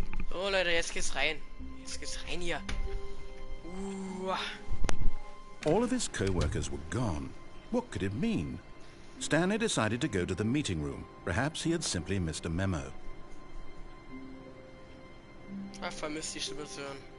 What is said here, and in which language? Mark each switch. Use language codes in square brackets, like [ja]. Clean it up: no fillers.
[de] Oh Leute, jetzt geht's rein. Jetzt geht's rein hier. [en] All of his co-workers were gone. What could it mean? Stanley decided to go to the meeting room. Perhaps he had simply missed a memo. [de] Ach, vermisst die Stimme zu hören.